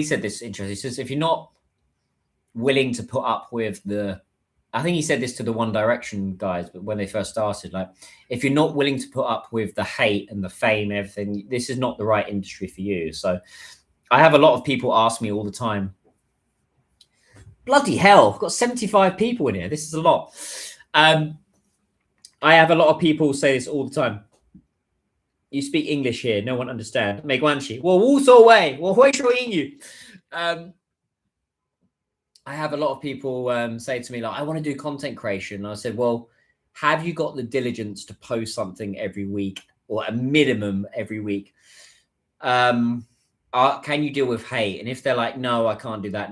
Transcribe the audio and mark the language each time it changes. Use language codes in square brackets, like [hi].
[en] He said this interesting. He says, if you're not willing to put up with I think he said this to the One Direction guys, but when they first started, like, if you're not willing to put up with the hate and the fame and everything, this is not the right industry for you. So I have a lot of people ask me all the time, bloody hell, I've got 75 people in here. This is a lot. I have a lot of people say this all the time. You speak English here, no one understands. [zh] 没关系，我无所谓，我会说英语。 [en] I have a lot of people say to me, like, I want to do content creation. And I said, well, have you got the diligence to post something every week or a minimum every week? Can you deal with hate? And if they're like, no, I can't do that.